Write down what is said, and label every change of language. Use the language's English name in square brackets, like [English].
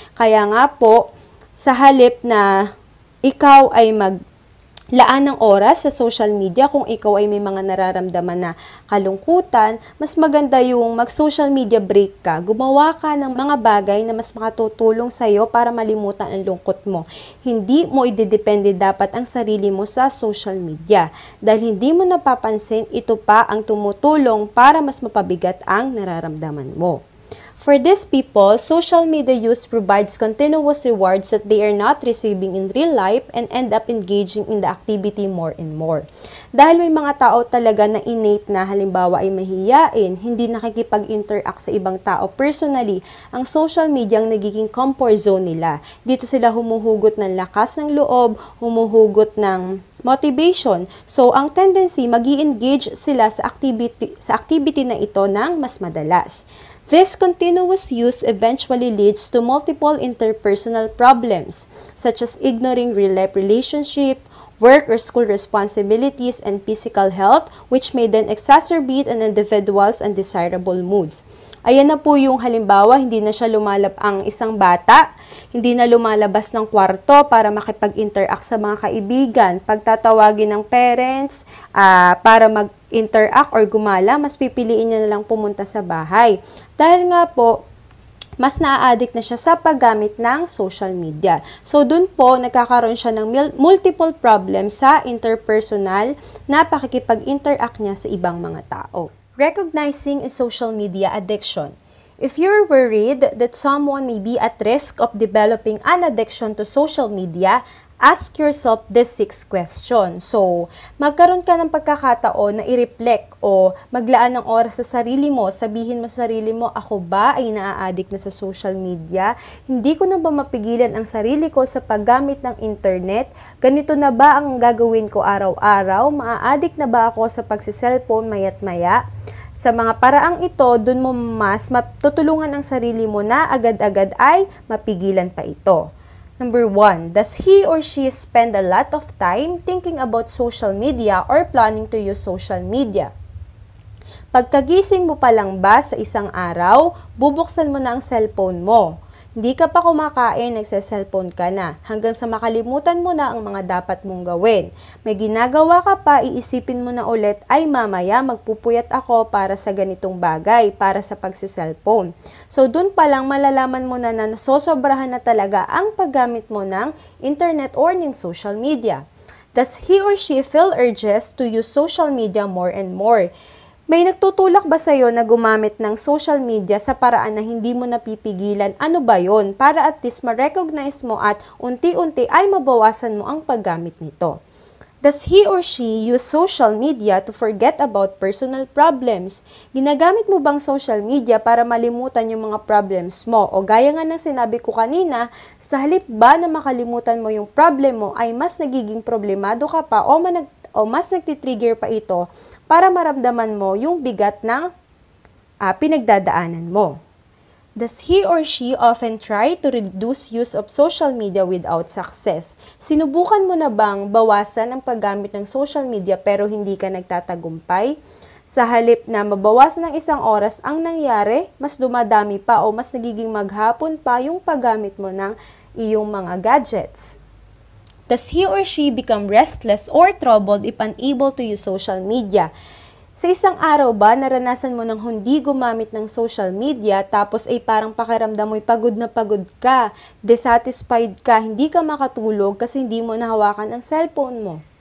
[Filipino] Kaya nga po, sa halip na ikaw ay maglaan ng oras sa social media, kung ikaw ay may mga nararamdaman na kalungkutan, mas maganda yung mag-social media break ka. Gumawa ka ng mga bagay na mas makatutulong sa'yo para malimutan ang lungkot mo. Hindi mo idedepende dapat ang sarili mo sa social media. Dahil hindi mo napapansin, ito pa ang tumutulong para mas mapabigat ang nararamdaman mo. [English] For these people, social media use provides continuous rewards that they are not receiving in real life and end up engaging in the activity more and more. [Filipino] Dahil may mga tao talaga na innate na halimbawa ay mahiyain, hindi nakikipag-interact sa ibang tao personally, ang social media ang nagiging comfort zone nila. Dito sila humuhugot ng lakas ng loob, humuhugot ng motivation. So, ang tendency, mag-i-engage sila sa activity na ito ng mas madalas. [English] This continuous use eventually leads to multiple interpersonal problems, such as ignoring real-life relationship, work or school responsibilities, and physical health, which may then exacerbate an individual's undesirable moods. [Filipino] Ayan na po yung halimbawa, hindi na siya ang isang bata, hindi na lumalabas ng kwarto para makipag-interact sa mga kaibigan. Pagtatawagin ng parents para mag-interact or gumala, mas pipiliin niya na lang pumunta sa bahay. Dahil nga po, mas na-addict na siya sa paggamit ng social media. So, dun po, nagkakaroon siya ng [English] multiple problems [Filipino] sa interpersonal na pakikipag-interact niya sa ibang mga tao. [English] Recognizing a social media addiction. If you're worried that someone may be at risk of developing an addiction to social media, ask yourself this 6 questions. [Filipino] So, magkaroon ka ng pagkakataon na i-reflect o maglaan ng oras sa sarili mo. Sabihin mo sa sarili mo, ako ba ay naa-addict na sa social media? Hindi ko na ba mapigilan ang sarili ko sa paggamit ng internet? Ganito na ba ang gagawin ko araw-araw? Maa-addict na ba ako sa pagsiselfone maya't maya? Sa mga paraang ito, dun mo mas matutulungan ang sarili mo na agad-agad ay mapigilan pa ito. [English] Number 1, does he or she spend a lot of time thinking about social media or planning to use social media? [Filipino] Pagkagising mo pa lang ba sa isang araw, bubuksan mo na ang cellphone mo? Hindi ka pa kumakain, nagse-cellphone ka na, hanggang sa makalimutan mo na ang mga dapat mong gawin. May ginagawa ka pa, iisipin mo na ulit, ay mamaya magpupuyat ako para sa ganitong bagay, para sa pagse-cellphone. So dun pa lang malalaman mo na nasosobrahan na talaga ang paggamit mo ng internet or ng social media. [English] Does he or she feel urges to use social media more and more? [Filipino] May nagtutulak ba sa'yo na gumamit ng social media sa paraan na hindi mo napipigilan? Ano ba yon? Para at least ma-recognize mo at unti-unti ay mabawasan mo ang paggamit nito. [English] Does he or she use social media to forget about personal problems? [Filipino] Ginagamit mo bang social media para malimutan yung mga problems mo? O gaya nga ng sinabi ko kanina, sa halip ba na makalimutan mo yung problem mo ay mas nagiging problemado ka pa o mas nagtitrigger pa ito para maramdaman mo yung bigat ng pinagdadaanan mo. [English] Does he or she often try to reduce use of social media without success? [Filipino] Sinubukan mo na bang bawasan ang paggamit ng social media pero hindi ka nagtatagumpay? Sa halip na mabawasan ng 1 oras ang nangyari, mas dumadami pa o mas nagiging maghapon pa yung paggamit mo ng iyong mga gadgets. [English] Does he or she become restless or troubled if unable to use social media? [Filipino] Sa isang araw ba, naranasan mo nang hindi gumamit ng social media tapos ay parang pakiramdam mo'y pagod na pagod ka, dissatisfied ka, hindi ka makatulog kasi hindi mo nahawakan ang cellphone mo?